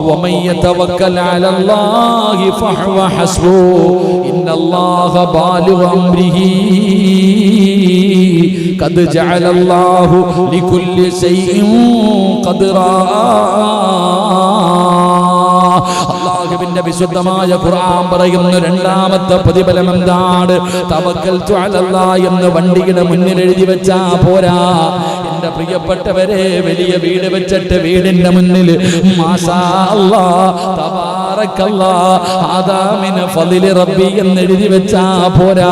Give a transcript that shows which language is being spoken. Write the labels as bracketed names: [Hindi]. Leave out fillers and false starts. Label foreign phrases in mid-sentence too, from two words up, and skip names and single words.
[Arabic] ومن يتوكل على الله فهو حسبه إن الله بالغ أمره قد جعل الله لكل شيء قدرا. [Malayalam] അല്ലാഹുവിന്റെ വിശുദ്ധമായ ഖുർആൻ പറയുന്ന രണ്ടാമത്തെ പ്രതിഫലം എന്താണ്? [Arabic] توكلت على الله [Malayalam] എന്ന് വണ്ടിയുടെ മുന്നിൽ എഴുതി വെച്ചാ പോരാ. എന്റെ പ്രിയപ്പെട്ടവരെ, വലിയ വീട് വെച്ചിട്ട് വീടിന്റെ മുന്നിൽ [Arabic] ما شاء الله تبارك الله هذا من فضل ربي [Malayalam] എന്ന് എഴുതി വെച്ചാ പോരാ.